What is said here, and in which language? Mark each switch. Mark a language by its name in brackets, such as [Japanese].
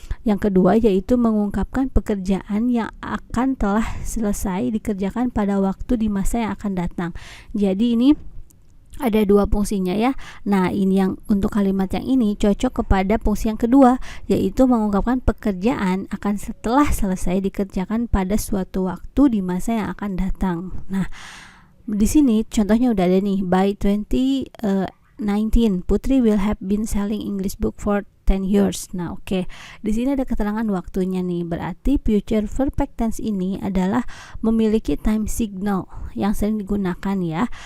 [Indonesian] Yang kedua yaitu mengungkapkan pekerjaan yang akan telah selesai dikerjakan pada waktu di masa yang akan datang. Jadi ini ada dua fungsinya ya. Nah, ini yang untuk kalimat yang ini cocok kepada fungsi yang kedua, yaitu mengungkapkan pekerjaan akan setelah selesai dikerjakan pada suatu waktu di masa yang akan datang. Nah, di sini contohnya udah ada nih. [English] By 2019, Putri will have been selling English book for 10 years. [Indonesian] Nah, oke. Di sini ada keterangan waktunya nih. Berarti future perfect tense ini adalah memiliki time signal yang sering digunakan ya.